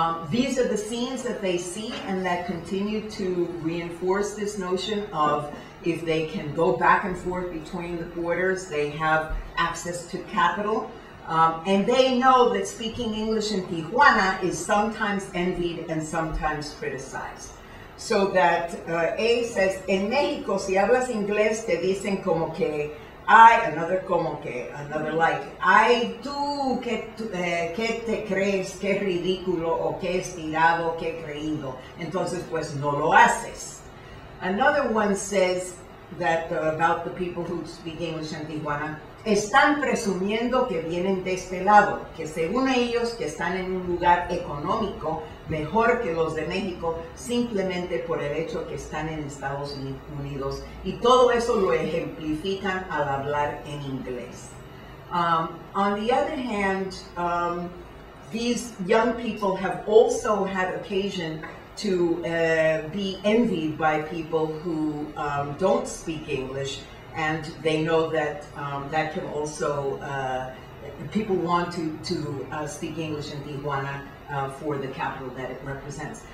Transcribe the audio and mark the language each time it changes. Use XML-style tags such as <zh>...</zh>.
<en>These are the scenes that they see and that continue to reinforce this notion of if they can go back and forth between the borders, they have access to capital. And they know that speaking English in Tijuana is sometimes envied and sometimes criticized.</en> <es>So that A says, en México, si hablas inglés, te dicen como que, ay, another como que, another like, ay, tú, ¿qué te crees? Qué ridículo, o qué estirado, qué creído. Entonces, pues, no lo haces. Another one says that about the people who speak English in Tijuana, están presumiendo que vienen de este lado, que según ellos que están en un lugar económico mejor que los de México, simplemente por el hecho que están en Estados Unidos, y todo eso lo ejemplifican al hablar en inglés.</es> <en>On the other hand, these young people have also had occasion to be envied by people who don't speak English, and they know that that can also, people want to speak English in Tijuana for the capital that it represents.</en>